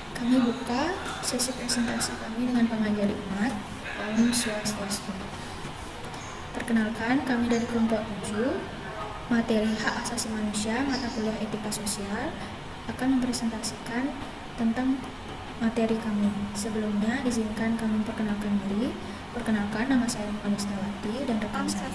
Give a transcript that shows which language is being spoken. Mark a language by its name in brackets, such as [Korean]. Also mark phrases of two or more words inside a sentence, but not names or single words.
[Indonesian] Kami buka sesi presentasi kami dengan pengajari umat. Om Swastiastu. Perkenalkan, kami dari kelompok 7, materi hak asasi manusia, mata kuliah etika sosial, akan mempresentasikan tentang materi kami. Sebelumnya, izinkan kami memperkenalkan diri. Perkenalkan, nama saya Anistawati dan rekan saya.